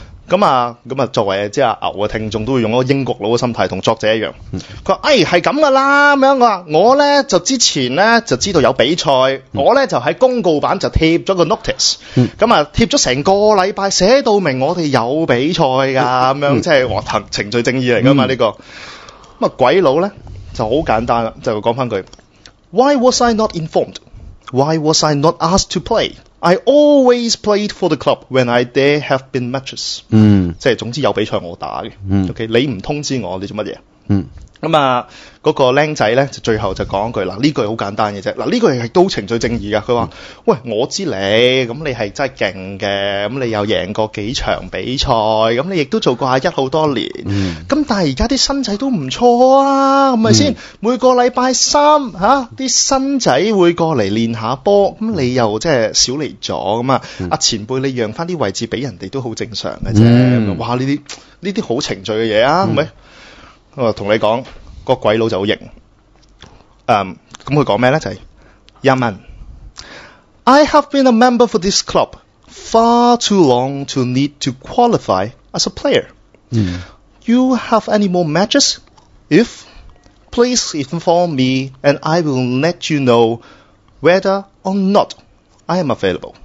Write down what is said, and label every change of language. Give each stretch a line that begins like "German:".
Cantonese: 咁啊作为即系牛嘅听众都会用一个英国佬嘅心态同作者一样，佢话诶系咁噶啦咁样，我咧就之前咧就知道有比赛，我咧就喺公告板就贴咗个 notice， 咁啊贴咗成个礼拜写到明我哋有比赛噶咁样，即系话程序正义嚟噶嘛呢个，咁啊鬼佬咧就好简单啦，就讲翻句 ，
English: Why was I not informed？ Why was I not asked to play？ I always played for the club when I there have been matches。嗯，
Cantonese: 即系总之有比赛我打嘅。嗯，OK， 你唔通知我，你做乜嘢？嗯，咁啊，嗰、那个僆仔咧就最后就讲一句嗱，呢句好简单嘅啫。嗱，呢句系都程序正义噶。佢话、喂，我知你，咁你系真系劲嘅，咁你又赢过几场比赛，咁你亦都做过一好多年。嗯，咁但系而家啲新仔都唔错啊，咁咪先？每个礼拜三吓，啲、新仔会过嚟练下波，咁你又即系少嚟咗咁啊。阿前辈，你让翻啲位置俾人哋都好正常嘅啫、哇，呢啲好程序嘅嘢啊，咪？我同你讲，那个鬼佬就好型。咁佢讲咩咧？就系一问
English: ，I have been a member for this club far too long to need to qualify as a player. You have any more matches? If please inform me and I will let you know whether or not I am available.